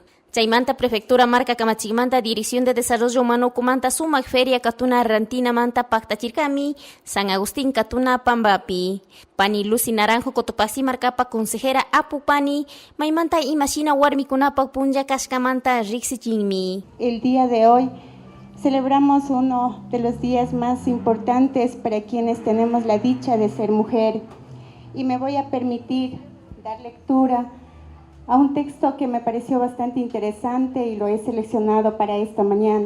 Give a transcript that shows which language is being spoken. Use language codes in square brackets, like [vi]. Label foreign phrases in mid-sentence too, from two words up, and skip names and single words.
[qu] Chaymanta Prefectura marca Kamachigmanta Dirección de Desarrollo Humano kumanta sumak feria katuna rantina manta paktachirkami, San Agustín katuna Pambapi. Pani Lucy Naranjo Cotopaxi marcapa consejera Apu Pani, maymanta imashina warmikunapak punja kashkamanta riksichinmi. [es] El día de hoy celebramos uno de los días más importantes para quienes tenemos la dicha de ser mujer, y me voy a permitir dar lectura a un texto que me pareció bastante interesante y lo he seleccionado para esta mañana.